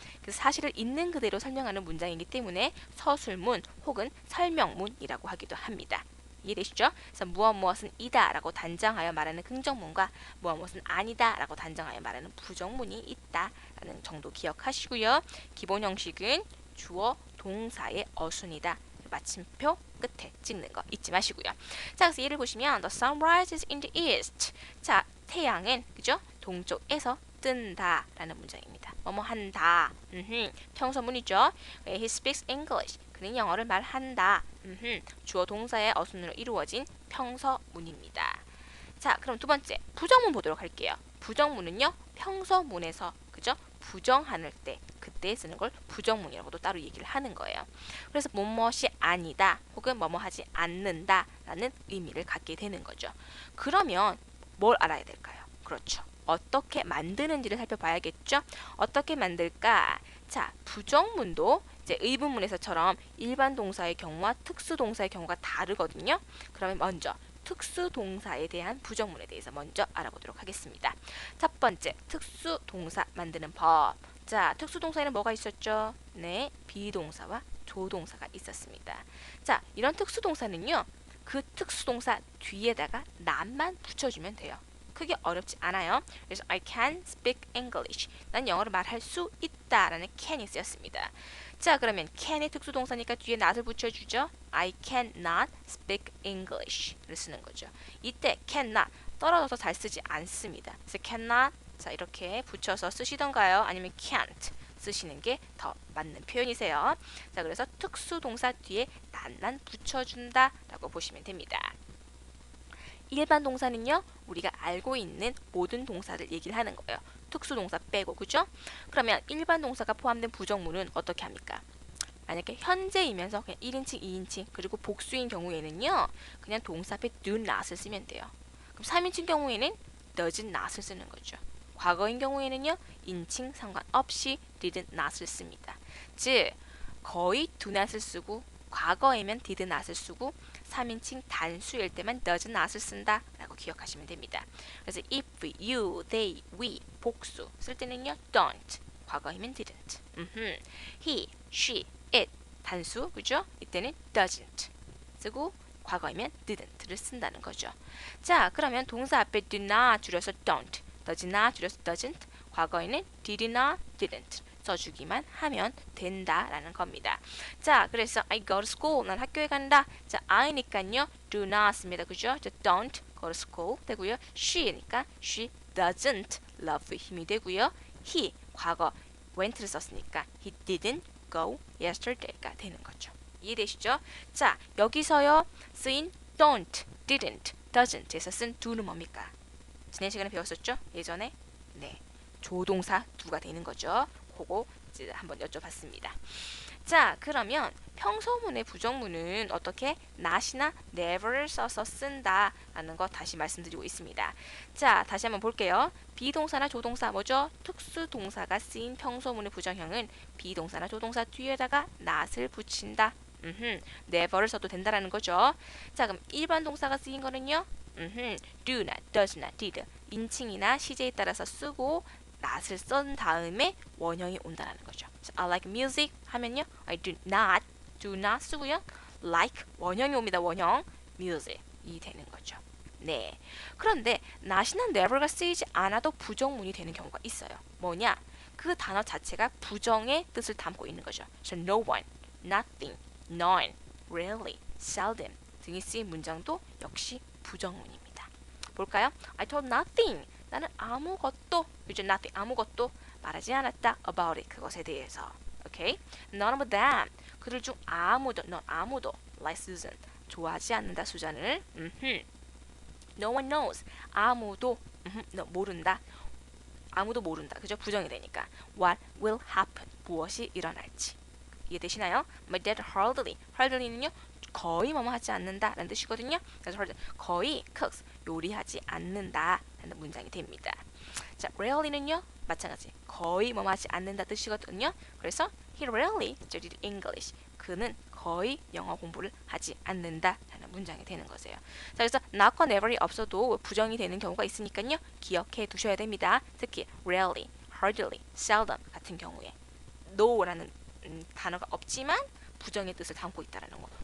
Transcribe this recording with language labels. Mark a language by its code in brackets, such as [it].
[ko] 그래서 사실을 있는 그대로 설명하는 문장이기 때문에 서술문 혹은 설명문이라고 하기도 합니다. 이해되시죠? 그래서 무엇은 이다 라고 단정하여 말하는 긍정문과 무엇은 아니다 라고 단정하여 말하는 부정문이 있다 라는 정도 기억하시고요. 기본 형식은 주어 동사의 어순이다. 마침표 끝에 찍는 거 잊지 마시고요. 자, 그래서 예를 보시면 [en] The sun rises in the east. [ko] 자, 태양은 그죠? 동쪽에서 뜬다 라는 문장입니다. 뭐뭐 한다. 평소문이죠. [en] He speaks English. [ko] 그는 영어를 말한다. 주어 동사의 어순으로 이루어진 평서문입니다. 자, 그럼 두 번째 부정문 보도록 할게요. 부정문은요 평서문에서 그죠? 부정할 때 그때 쓰는 걸 부정문이라고도 따로 얘기를 하는 거예요. 그래서 뭐뭇이 아니다 혹은 뭐뭐하지 않는다 라는 의미를 갖게 되는 거죠. 그러면 뭘 알아야 될까요? 그렇죠. 어떻게 만드는지를 살펴봐야겠죠. 어떻게 만들까? 자, 부정문도 이제 의문문에서처럼 일반 동사의 경우와 특수 동사의 경우가 다르거든요. 그러면 먼저 특수 동사에 대한 부정문에 대해서 먼저 알아보도록 하겠습니다. 첫 번째, 특수 동사 만드는 법. 자, 특수 동사에는 뭐가 있었죠? 네, 비동사와 조동사가 있었습니다. 자, 이런 특수 동사는요. 그 특수 동사 뒤에다가 not만 붙여주면 돼요. 크게 어렵지 않아요. 그래서 [en] I can speak English. [ko] 난 영어를 말할 수 있다 라는 can이 쓰였습니다. 자, 그러면 can의 특수동사니까 뒤에 not을 붙여주죠. [en] I cannot speak English [ko] 를 쓰는 거죠. 이때 cannot 떨어져서 잘 쓰지 않습니다. 그래서 cannot 자 이렇게 붙여서 쓰시던가요? 아니면 can't 쓰시는 게 더 맞는 표현이세요. 자, 그래서 특수동사 뒤에 not만 붙여준다 라고 보시면 됩니다. 일반 동사는요, 우리가 알고 있는 모든 동사를 얘기를 하는 거예요. 특수동사 빼고, 그죠? 그러면 일반 동사가 포함된 부정문은 어떻게 합니까? 만약에 현재이면서 그냥 1인칭, 2인칭, 그리고 복수인 경우에는요, 그냥 동사 앞에 do not을 쓰면 돼요. 그럼 3인칭 경우에는 does not을 쓰는 거죠. 과거인 경우에는요, 인칭 상관없이 did not을 씁니다. 즉, 거의 do not을 쓰고, 과거에면 did not을 쓰고, 3인칭 단수일 때만 does not을 쓴다 라고 기억하시면 됩니다. 그래서 if, you, they, we 복수 쓸 때는요 don't 과거이면 didn't he, she, it 단수 그죠? 이때는 doesn't 쓰고 과거이면 didn't를 쓴다는 거죠. 자, 그러면 동사 앞에 do not 줄여서 don't does not 줄여서 doesn't 과거에는 did not, didn't 써주기만 하면 된다라는 겁니다. 자, 그래서 [en] I go to school. [ko] 난 학교에 간다. 자, I니까요. do not 씁니다. 그죠? [en] don't go to school [ko] 되고요. [en] She니까 she doesn't love [ko] 힘이 되고요. [en] He [ko] 과거 [en] went를 [ko] 썼으니까 [en] he didn't go yesterday [ko] 가 되는 거죠. 이해되시죠? 자, 여기서요. 쓰인 don't, didn't, doesn't에서 쓴 do는 뭡니까? 지난 시간에 배웠었죠? 예전에? 네. 조동사 do가 되는 거죠. 그거 이제 한번 여쭤봤습니다. 자, 그러면 평소문의 부정문은 어떻게 not이나 never를 써서 쓴다라는 거 다시 말씀드리고 있습니다. 자, 다시 한번 볼게요. 비동사나 조동사 뭐죠? 특수동사가 쓰인 평소문의 부정형은 비동사나 조동사 뒤에다가 not을 붙인다. never를 써도 된다라는 거죠. 자, 그럼 일반 동사가 쓰인 거는요. do not, does not, did 인칭이나 시제에 따라서 쓰고 not을 쓴 다음에 원형이 온다는 거죠. [en] So, I like music [ko] 하면요. [en] I do not [ko] do not 쓰고요. like 원형이 옵니다. 원형 music 이 되는 거죠. 네. 그런데 not이나 never가 쓰이지 않아도 부정문이 되는 경우가 있어요. 뭐냐? 그 단어 자체가 부정의 뜻을 담고 있는 거죠. [en] So no one, nothing, none, rarely, seldom [ko] 등이 쓰인 문장도 역시 부정문입니다. 볼까요? [en] I told nothing. [ko] 나는 아무것도, 그죠? nothing, 아무것도 말하지 않았다. [en] about it, [ko] 그것에 대해서. [en] Okay? None of them. [ko] 그들 중 아무도, 아무도, [en] like Susan, [ko] 좋아하지 않는다, 수잔을. [en] No one knows. [ko] 아무도 모른다. 아무도 모른다. 그죠? 부정이 되니까. [en] What will happen? [ko] 무엇이 일어날지. 이해되시나요? [en] My dad hardly [ko] 는요. 거의 뭐뭐 하지 않는다 라는 뜻이거든요. 그래서 거의 cooks 요리하지 않는다 라는 문장이 됩니다. 자, rarely는요. 마찬가지. 거의 뭐뭐 하지 않는다 뜻이거든요. 그래서 [en] he rarely studied English. [ko] 그는 거의 영어 공부를 하지 않는다 라는 문장이 되는 거세요. 자, 그래서 not과 never이 없어도 부정이 되는 경우가 있으니까요. 기억해 두셔야 됩니다. 특히 rarely, hardly, seldom 같은 경우에 no라는 단어가 없지만 부정의 뜻을 담고 있다는 거.